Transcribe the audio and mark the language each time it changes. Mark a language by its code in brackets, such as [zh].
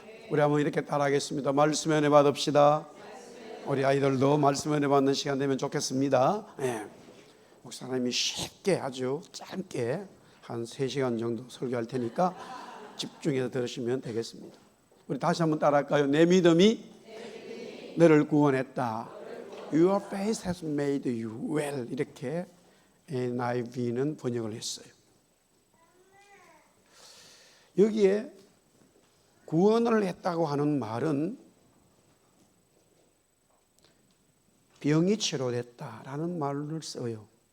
[ko] 우리 한번 이렇게 따라하겠습니다. 말씀의 은혜 받읍시다. 우리 아이들도 말씀의 은혜 받는 시간 되면 좋겠습니다. 네. 목사님이 쉽게 아주 짧게 한 3시간 정도 설교할 테니까 집중해서 들으시면 되겠습니다. 우리 다시 한번 따라할까요? 내 믿음이 너를 구원했다. [en] Your faith has made you well. [ko] 이렇게 NIV는 번역을 했어요. 여기에 구원을 했다고 하는 말은 병이 치료됐다라는 말을 써요.